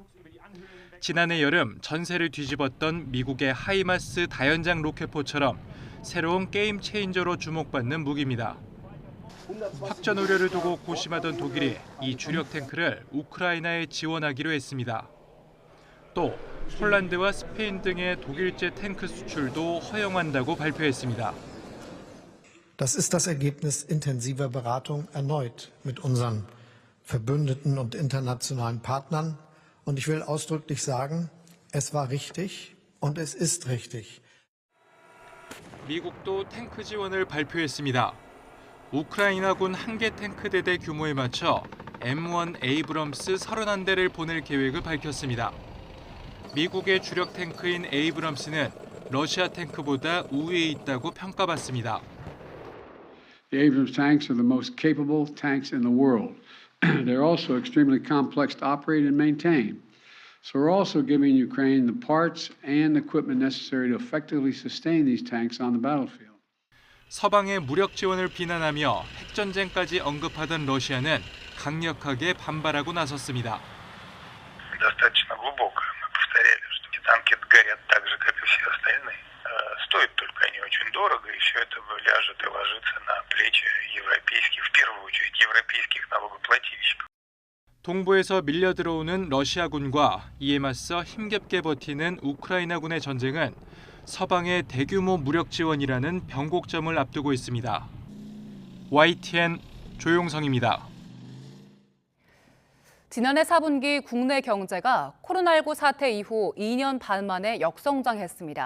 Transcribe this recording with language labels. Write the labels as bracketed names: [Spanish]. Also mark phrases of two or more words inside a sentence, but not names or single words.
[Korean] 지난해 여름 전세를 뒤집었던 미국의 하이마스 다연장 로켓포처럼 새로운 게임 체인저로 주목받는 무기입니다. 확전 우려를 두고 고심하던 독일이 이 주력 탱크를 우크라이나에 지원하기로 했습니다. 또 폴란드와 스페인 등의 독일제 탱크 수출도 허용한다고 발표했습니다. [German] Das ist das Ergebnis intensiver Beratung erneut mit unseren Verbündeten und internationalen Partnern. Und ich will ausdrücklich sagen, es war richtig und es ist richtig. [Korean] 미국도 탱크 지원을 발표했습니다. 우크라이나군 한 개 탱크 대대 규모에 맞춰 M1 에이브럼스 31대를 보낼 계획을 밝혔습니다. 미국의 주력 탱크인 에이브럼스는 러시아 탱크보다 우위에 있다고 평가받습니다. [English] The Abrams tanks are the most capable tanks in the world. They're also extremely complex to operate and maintain. So we're also giving Ukraine the parts and equipment necessary to effectively sustain these tanks on the battlefield. [Korean] 서방의 무력 지원을 비난하며 핵전쟁까지 언급하던 러시아는 강력하게 반발하고 나섰습니다. [Russian] достаточно глубокая. Мы повторяли, что эти танки горят так же, как и все остальные. Стоит только они очень дорого, и все это ляжет и ложится на плечи европейских, в первую очередь, европейских налогоплательщиков. [Korean] 동부에서 밀려 들어오는 러시아군과 이에 맞서 힘겹게 버티는 우크라이나군의 전쟁은 서방의 대규모 무력 지원이라는 변곡점을 앞두고 있습니다. YTN 조용성입니다. 지난해 4분기 국내 경제가 코로나19 사태 이후 2년 반 만에 역성장했습니다.